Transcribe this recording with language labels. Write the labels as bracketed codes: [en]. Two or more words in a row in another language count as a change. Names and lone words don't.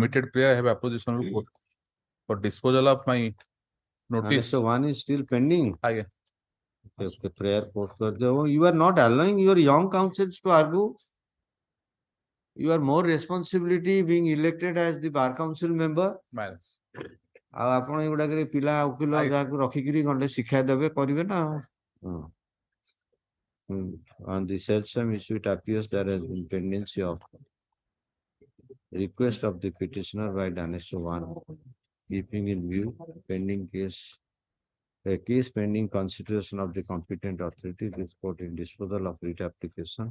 [en] limited prayer, I have apposition report for disposal of my notice. Annexure 1 is still pending. Aye. [hi] Okay, [en] prayer post [hi] कर दो. [en] You are not allowing your young counsels to argue. You are more responsibility being elected as the bar council member. [or] ଆଉ ଆପଣ ଏଗୁଡାକରେ ପିଲା ଉକିଲ ଯାହାକୁ ରଖିକିରି ଗଣ୍ଡେ ଶିକ୍ଷା ଦେବେ କରିବେ ନା। [en] On the same issue, it appears there has been pendency of request of the petitioner by Annexure 1, keeping in view pending case, a case pending consideration of the competent authority, this court in disposal of writ application.